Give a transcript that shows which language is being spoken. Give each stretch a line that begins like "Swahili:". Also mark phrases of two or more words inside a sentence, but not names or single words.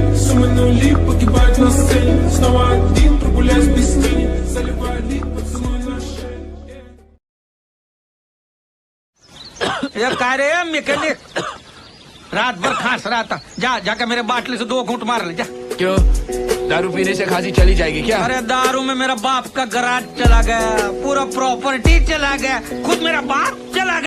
Russian: Суммы нули погибать на сцене. Снова один прогуляюсь без тени. Заливая лик, поцелуй на шее.
Hindi: ये कह रहे हैं मैकेनिक रात भर खांस रहा था। जाके मेरे बाटली से 2 घूंट मार ले जा। क्यों, दारू पीने से खांसी चली जाएगी क्या? अरे दारू में मेरा बाप का गराज चला गया, पूरा प्रॉपर्टी चला गया, खुद मेरा बाप चला गया।